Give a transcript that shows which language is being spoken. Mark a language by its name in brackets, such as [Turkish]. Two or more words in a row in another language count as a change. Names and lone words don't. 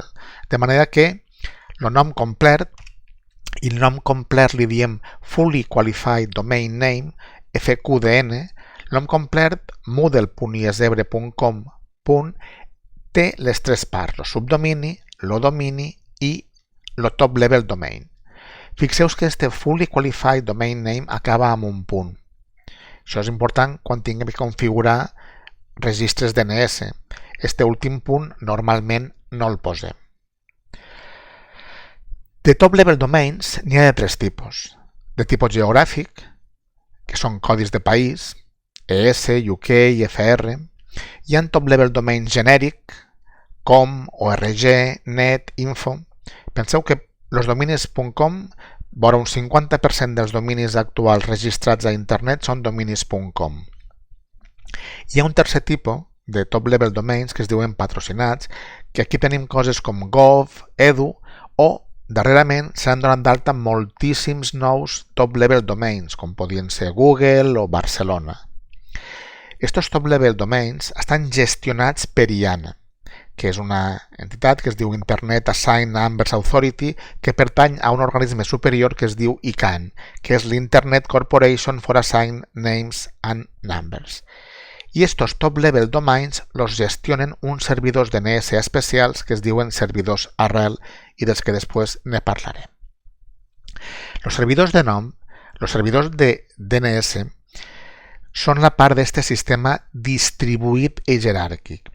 [Catalan] De manera que el nom complet, i el nom complet li diem [English] Fully Qualified Domain Name, [Catalan] FQDN, el nom complet moodle.isebre.com té les tres parts, el subdomini, el domini i el [English] top level domain. [Catalan] Fixeu que este [English] Fully Qualified Domain Name [Catalan] acaba amb un punt. Això és important quan tinguem que configurar registres DNS. Este últim punt normalment no el posem. De [English] top level domains [Catalan] n'hi ha de tres tipus. De tipus geogràfic, que són codis de país, ES, UK i FR. Hi ha [English] top level domains [Catalan] genèric, com, org, net, info. Penseu que els dominis .com vora un 50% dels dominis actuals registrats a internet són dominis.com. Hi ha un tercer tipus de [English] top-level domains [Catalan] que es diuen patrocinats, que aquí tenim coses com gov, edu, o darrerament s'han donat d'alta moltíssims nous [English] top-level domains, [Catalan] com podien ser Google o Barcelona. Estos [English] top-level domains [Catalan] estan gestionats per IANA, que és una entitat que es diu Internet Assigned Numbers Authority, que pertany a un organisme superior que es diu ICANN, que és l'Internet Corporation for Assigned Names and Numbers. I estos [English] top-level domains [Catalan] los gestionen uns servidors DNS especials que es diuen servidors arrel i dels que després ne parlarem. Els servidors de nom, els servidors de DNS, són la part d'aquest sistema distribuït i jeràrquic.